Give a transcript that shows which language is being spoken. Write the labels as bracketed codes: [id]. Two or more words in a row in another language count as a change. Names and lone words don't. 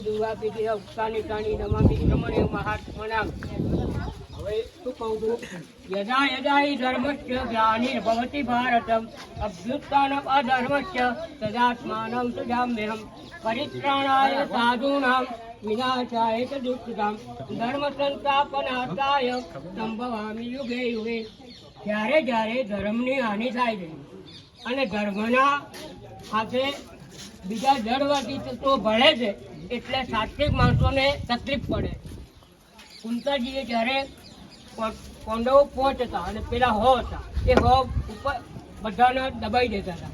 [sa] दुर्वापीति उक्तानि तानि नमामि क्रमणे महात्मनां। [gu] હવે શું કહું છું? [sa] યદા યદા हि धर्मस्य ग्लानिर्भवति भारतम् अभ्युत्थानम् अधर्मस्य तदात्मानं सृजाम्यहम् परित्राणाय साधूनां विनाशाय च दुष्कृतां धर्म संस्थापनार्थाय संभवामि युगे युगे। [gu] જ્યારે જ્યારે ધર્મની હાનિ થાય છે અને ધર્મના સાથે બીજા જડવાદી તત્વો ભળે છે એટલે સાત્વિક માણસોને તકલીફ પડે। કુંતાજીએ જ્યારે પાંડવો પહોંચતા અને પેલા હો હતા એ હો ઉપર બધાને દબાઈ દેતા હતા